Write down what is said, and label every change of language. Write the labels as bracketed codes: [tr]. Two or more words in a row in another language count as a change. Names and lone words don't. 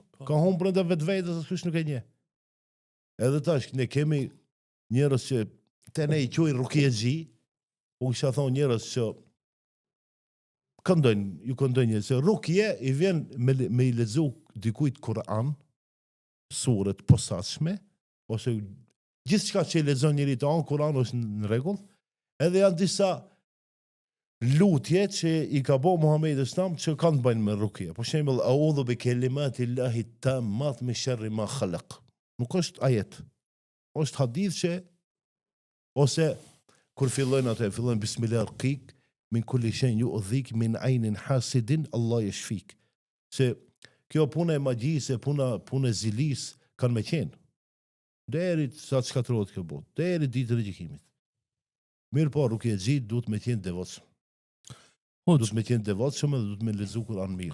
[sq] Ka humb brenda vetvetes as kush nuk e njeh. Edhe tash ne kemi njerëz që te ne I quajnë rukjexhi, u kisha thonë njerëz që ju këndojnë se rukje I vjen me I lexu dikujt Kur'an, suret posaçme, ose gjithë çka që lexon njëri të anë, Kur'an është në rregull, edhe janë disa lutje që i ka bo Muhamedi Islam që kanë të bëjnë me rukje. Për shembull, [ar] أعوذ بكلمات الله التامات من شر ما خلق. [sq] Nuk është ajet. Është hadith që ose kur fillojnë atë, fillojnë [ar] بسم الله أرقيك من كل شيء يؤذيك من عين حاسد الله يشفيك. [sq] Se kjo puna e magjisë, puna e zilis kanë me qenë. Deri sa të shkatërrohet kjo botë, deri ditën e gjykimit. Mirë po, rukjexhi duhet me qenë devotshëm. Duhet me qenë devotshëm dhe duhet me lexu Kur'an mirë.